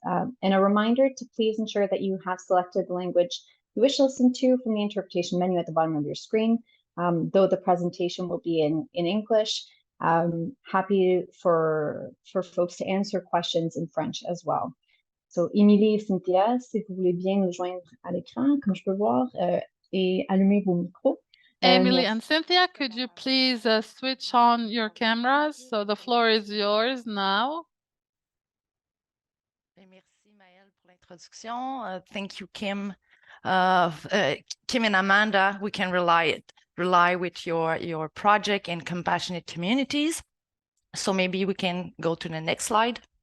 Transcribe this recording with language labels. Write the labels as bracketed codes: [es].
[en] And a reminder to please ensure that you have selected the language you wish to listen to from the interpretation menu at the bottom of your screen. Though the presentation will be in English, happy for folks to answer questions in French as well. [fr] So, Émilie et Cynthia, si vous voulez bien nous joindre à l'écran, comme je peux voir, et allumer vos micros. [en] Emily and Cynthia, could you please switch on your cameras? So the floor is yours now. [fr] Merci Maëlle pour l'introduction. [en] Thank you, Kim. Kim and Amanda, we can rely with your project in compassionate communities. So maybe we can go to the next slide.